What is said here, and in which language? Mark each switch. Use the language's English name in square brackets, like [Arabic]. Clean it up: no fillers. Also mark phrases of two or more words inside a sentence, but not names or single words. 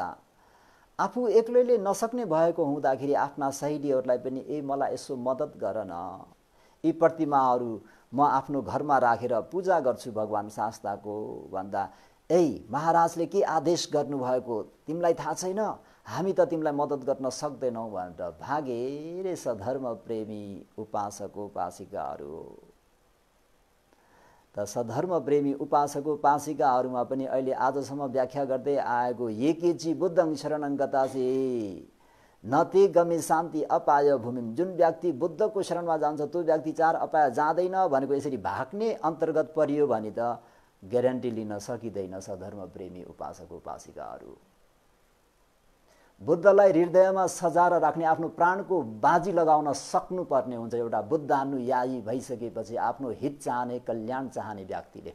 [Nepali] आफू एक्लैले नसक्ने भएको हुँदाखेरि आफ्ना सहेलीहरूलाई पनि मलाई यसो मद्दत गर न, यी प्रतिमाहरू म आफ्नो घरमा राखेर पूजा गर्छु भगवान शास्ताको भन्दा महाराजले के आदेश गर्नुभएको तिमीलाई थाहा छैन, हामी त तिमीलाई मद्दत गर्न सक्दैनौँ भनेर भागे रे सधर्म प्रेमी उपासक उपासिकाहरू। त सधर्म प्रेमी उपासक उपासिकाहरूमा पनि अहिले आजसम्म व्याख्या गर्दै आएको [Pali] एकेची बुद्धं शरणं गतासि न ते गमे शान्ति अपाय भूमिम। [Nepali] जुन व्यक्ति बुद्धको शरणमा जान्छ त्यो व्यक्ति 4 अपाय जाँदैन भनेको यसरी भाग्ने अन्तर्गत परियो भने त ग्यारेन्टी लिन सकिँदैन। सधर्म प्रेमी उपासक उपासिकाहरू बुद्धलाई हृदयमा सजाएर राख्ने, आफ्नो प्राणको बाजी लगाउन सक्नुपर्ने हुन्छ एउटा बुद्धानुयायी भइसकेपछि, आफ्नो हित चाहने, कल्याण चाहने व्यक्तिले।